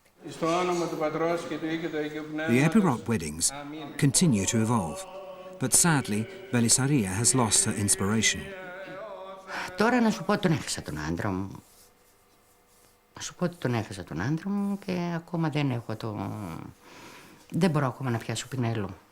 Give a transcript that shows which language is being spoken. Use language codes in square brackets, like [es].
[el] Στο όνομα του Πατρός και του Υιού και του Αγίου [en] The [el] Πνεύματος. [en] Epirot weddings continue to evolve, but sadly Belisaria has lost her inspiration. [el] Τώρα να σου πω τον έχασα τον άντρα μου. Να σου πω ότι τον έχασα τον άντρα μου και ακόμα δεν έχω δεν μπορώ ακόμα να πιάσω πινέλο.